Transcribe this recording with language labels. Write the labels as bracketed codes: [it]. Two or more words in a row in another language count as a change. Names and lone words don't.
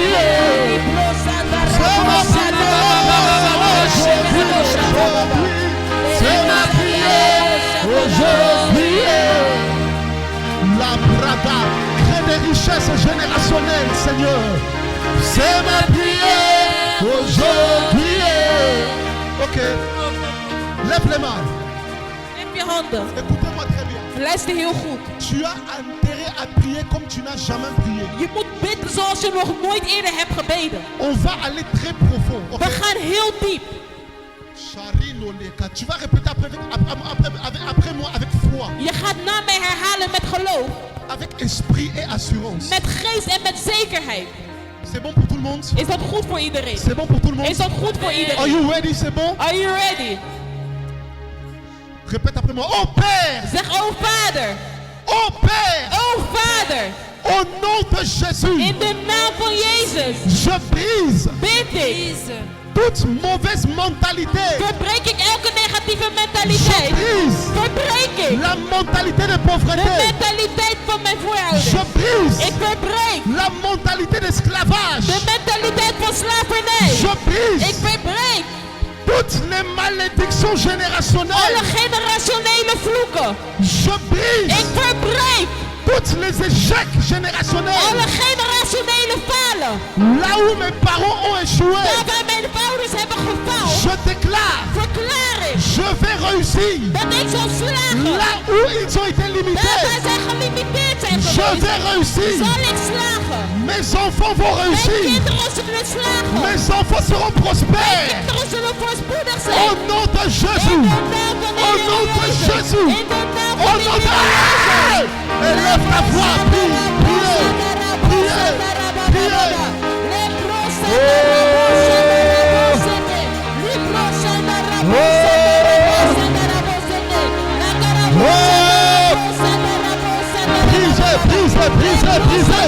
[fr] C'est ma prière aujourd'hui. La brada, crée des richesses générationnelles, Seigneur. C'est ma prière aujourd'hui. Ok. Lève les mains. [nl] je handen. [fr] Écoutez-moi très bien. [nl] Luister heel goed. [fr] Tu as intérêt à prier comme tu n'as jamais prié. [nl] Je moet bidden zoals je nog nooit eerder hebt gebeden. [fr] On va aller très profond. ok? [nl] We gaan heel diep. Charino Leka. [fr] Tu vas répéter après moi avec foi, [nl] Je gaat na mij herhalen met geloof, [fr] avec esprit et assurance. [nl] met geest en met zekerheid. [fr] C'est bon pour tout le monde? [nl] Is dat goed voor iedereen? [fr] C'est bon pour tout le monde? [nl] Is dat goed voor [en] Are [nl] iedereen? [en] you ready? [fr] C'est bon? [en] Are you ready? [fr] Répète après moi. Oh Père! [nl] Zeg, oh Vader. [fr] Oh Père! [nl] Oh Vader. [fr] Au nom de Jésus, [nl] In de naam van Jezus [fr] je brise [nl] bid ik. [fr] toute mauvaise mentalité. [nl] Verbreek ik elke negatieve [fr] Je [nl] mentaliteit. [fr] brise [nl] Verbreek ik [fr] la mentalité de [nl] de [fr] pauvreté. [nl] mentaliteit van mijn voorouders. [fr] Je brise [nl] Ik verbreek [fr] la mentalité d'esclavage. [nl] de mentaliteit van slavernij. [fr] Je brise [nl] Ik verbreek [fr] toutes les malédictions générationnelles. [nl] alle generationele vloeken. [fr] Je brise [nl] Ik verbreek [fr] tous les échecs générationnels. [nl] alle generationele falen. [fr] Là où mes parents ont échoué, [nl] Waarbij mijn ouders hebben gefaald, [fr] je déclare, [nl] verklaar ik [fr] je vais réussir. [nl] dat ik zal slagen. [fr] Là où ils ont été [nl] Waarbij [fr] limités, [nl] zij gelimiteerd zijn [fr] je [nl] geweest, [fr] vais réussir. [nl] zal ik slagen. [fr] Mes enfants vont [nl] Mijn [fr] réussir. [nl] kinderen zullen slagen. [fr] Mes enfants seront prospères. [nl] Kinderen zullen voorspoedig [fr] Au [nl] zijn. [fr] nom de [nl] In [fr] Jésus. [nl] de naam van de [fr] Au [nl] Heer [fr] nom de [nl] Jezus. [fr] Jésus. [nl] In de naam [fr] Au [nl] van de [fr] nom de [nl] Heer Jezus. [fr] Élève ta voix, prie, priez, priez, priez. Brisez, brisez, brisez, brisez.